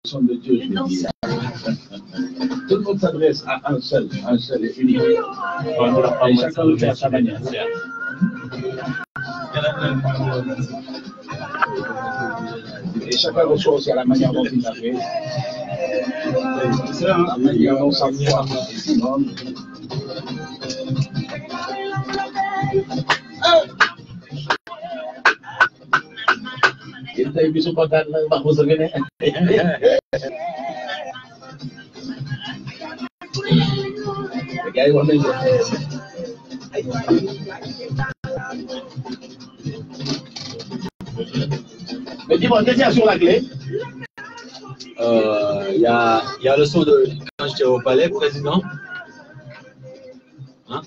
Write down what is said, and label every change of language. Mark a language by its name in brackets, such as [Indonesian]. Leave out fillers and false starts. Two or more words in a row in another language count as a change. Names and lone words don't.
[French] personne de Dieu, je veux dire. Tout le monde s'adresse à un seul et unique. Et chacun le fait à sa manière. Et chacun reçoit aussi à la manière dont il l'a fait. La manière dont sa foi maximum. [Indonesian] Kita bisa kontak Mbak Musa ini. Kayak mana itu? [French] Mais dis-moi, qu'est-ce qu'il y a sur la clé? Il y a le son de quand j'étais au palais, président. Hein?